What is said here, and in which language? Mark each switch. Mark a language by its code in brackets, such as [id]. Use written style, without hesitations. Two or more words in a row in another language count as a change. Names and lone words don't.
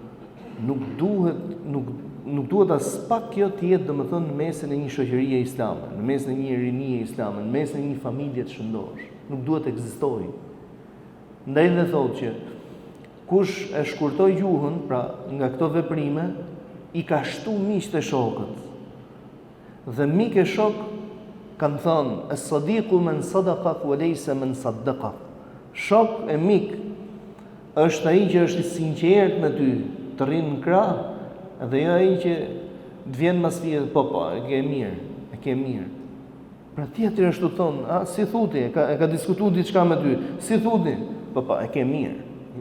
[sq] Nuk duhet as pak kjo të jetë domethënë në mesin e një shoqërie islame, në mesin e një rinie islame, në mesin e një familje të shëndosh. Nuk duhet të ekzistojë. Ndaj dhe thotë që kush e shkurtoi gjuhën, pra nga këto veprime, i ka shtu miqtë e shokët. Dhe mik e shok kanë thënë, [ar] الصديق من صدقك وليس من صدّقك. [sq] Shok e mik është ai që është i sinqert me ty, të rrinë në krah, dhe jo ai që të vjen mas vjet, po, e ke mirë. Pra tjetri është të thonë, si thuti, e ka diskutuar diçka me ty, si thuti, po, e ke mirë.